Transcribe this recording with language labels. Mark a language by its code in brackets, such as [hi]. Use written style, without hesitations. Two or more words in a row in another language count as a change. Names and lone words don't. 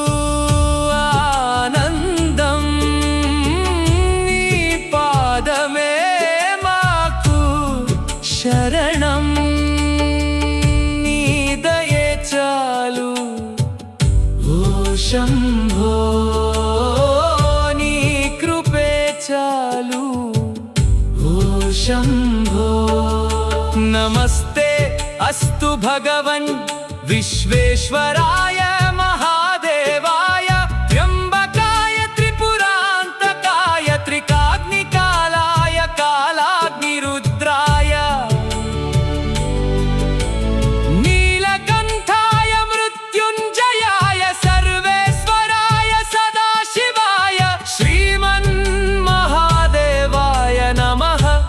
[te] ఆనందం, నీ పాదమే మాకు శరణం, నీ దయే చాలు ఓ శంభో, నీ కృపే చాలు ఓ శంభో। [sa] నమస్తే अस्तु भगवन् विश्वेश्वराय महादेवाय त्र्यंबकाय त्रिपुरान्तकाय त्रिकाग्निकालाय कालाग्निरुद्राय नीलकण्ठाय मृत्युञ्जयाय सर्वेश्वराय सदाशिवाय श्रीमन्महादेवाय नमः।